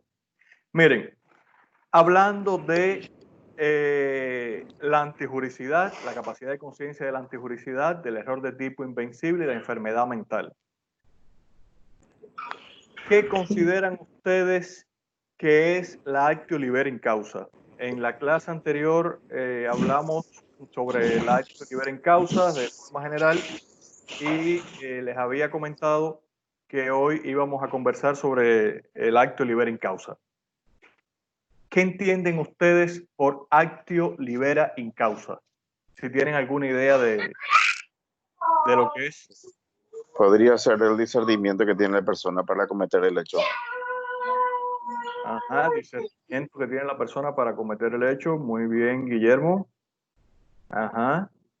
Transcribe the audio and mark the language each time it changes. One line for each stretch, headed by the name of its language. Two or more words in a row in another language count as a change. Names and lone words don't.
Spanish: Miren, hablando de la antijuricidad, la capacidad de conciencia de la antijuricidad, del error de tipo invencible y la enfermedad mental. ¿Qué consideran ustedes que es la
Latin: actio libera in causa?
Spanish: En la clase anterior hablamos sobre la
Latin: actio libera in causa
Spanish: de forma general y les había comentado que hoy íbamos a conversar sobre el
Latin: actio libera in causa.
Spanish: ¿Qué entienden ustedes por
Latin: actio libera in causa?
Spanish: Si tienen alguna idea de lo que es. Podría ser el discernimiento que tiene la persona para cometer el hecho. Ajá, discernimiento que tiene la persona para cometer el hecho. Muy bien, Guillermo. Ajá.